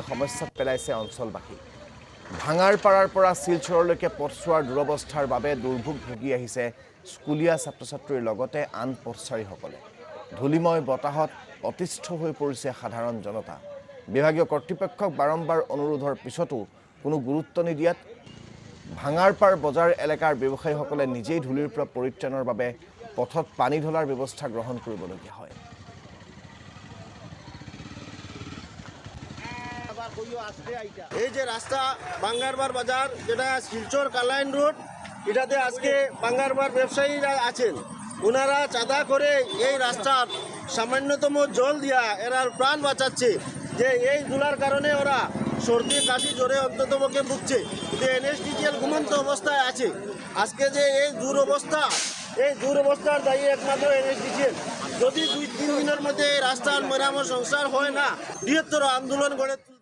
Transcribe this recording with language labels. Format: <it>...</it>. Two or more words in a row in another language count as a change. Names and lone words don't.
<as>সমস্যাত পেলাইছে অঞ্চলবাসী ভাঙাৰপাৰাৰ পৰা শিলচৰলৈকে পথছোৱাৰ দুৰৱস্থাৰ বাবে দুৰ্ভোগ ভুগি আহিছে স্কুলীয়া ছাত্ৰ-ছাত্ৰীৰ লগতে আন পথচাৰীসকলে ধূলিময় বতাহত অতিষ্ঠ হৈ পৰিছে সাধাৰণ জনতা বিভাগীয় কৰ্তৃপক্ষক বাৰম্বাৰ অনুৰোধৰ পিছতো কোনো গুৰুত্ব নিদিয়াত ভাঙাৰপাৰ বজাৰ এলেকাৰ ব্যৱসায়ীসকলে নিজেই ধূলিৰ পৰা পৰিত্ৰাণৰ বাবে পথত পানী ঢলাৰ ব্যৱস্থা গ্ৰহণ কৰিবলগীয়া হয়।</as> <bn>এই যে রাস্তা বাঙ্গারবার বাজার যেটা শিলচর কালাইন রোড এটাতে আজকে বাঙ্গারবার ব্যবসায়ীরা আছেন ওনারা চাঁদা করে এই রাস্তার সামান্যতম জল দিয়া এরা প্রাণ বাঁচাচ্ছে যে এই ধুলার কারণে ওরা সর্দি কাশি জ্বরে অন্ততপক্ষে ভুগছে যে এনএসডিজিএল ঘুমন্ত অবস্থায় আছে আজকে যে এই দুরবস্থার দায়ী একমাত্র এনএসডিজিএল যদি 2-3 দিনের মধ্যে এই রাস্তার মেরামত সংস্কার হয় না বৃহত্তর আন্দোলন গড়ে</bn>